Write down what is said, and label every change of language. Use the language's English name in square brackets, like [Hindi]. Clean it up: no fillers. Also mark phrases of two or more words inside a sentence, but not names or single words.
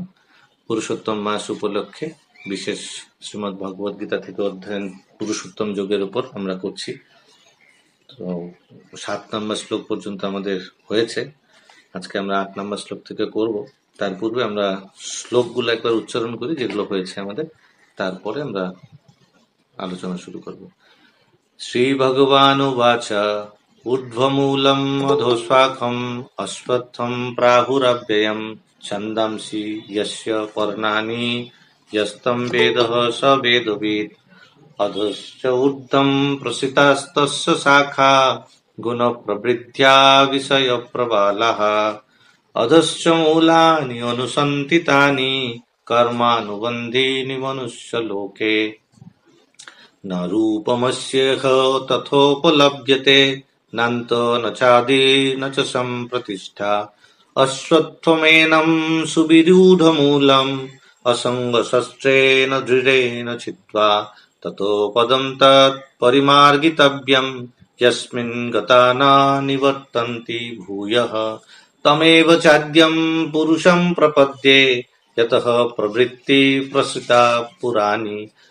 [Bangla] পুরুষোত্তম মাস উপলক্ষে বিশেষ শ্রীমদ্ ভগবদ গীতা থেকে অধ্যয়ন পুরুষোত্তম যোগের উপর আমরা করছি। তো 7 নম্বর শ্লোক পর্যন্ত আমাদের হয়েছে। আজকে আমরা 8 নম্বর শ্লোক থেকে করব। তার পূর্বে আমরা শ্লোকগুলো একবার উচ্চারণ করি যেগুলো হয়েছে আমাদের, তারপরে আমরা আলোচনা শুরু করব। [Sanskrit] শ্রীভগবানুবাচ ঊর্ধ্বমূলম অধোস্বাখম অশ্বত্থম প্রাহুরব্যয়ম ছন্দাংসি যস্য পর্ণানি যস্তম বেদঃ স বেদবিদ অধশ্চ ঊর্ধ্বম প্রসিতাস্তস্য শাখা গুণ প্রবৃদ্ধ্যা বিষয় প্রবালাঃ অধশ্চ মূলানি অনুসন্তিতানি কর্মানুবন্ধীনি মনুষ্যলোকে न रूपमस्येह तथोपलभ्यते नान्तो न चादि न च सम्प्रतिष्ठा अश्वत्थमेनं सुविरूढमूलम् असङ्गशस्त्रेण दृढेन छित्त्वा ततो पदं तत् परिमार्गितव्यम् यस्मिन् गता न निवर्तन्ति भूयः तमेव चाद्यं पुरुषं प्रपद्ये यतः प्रवृत्ति प्रसृता पुराणी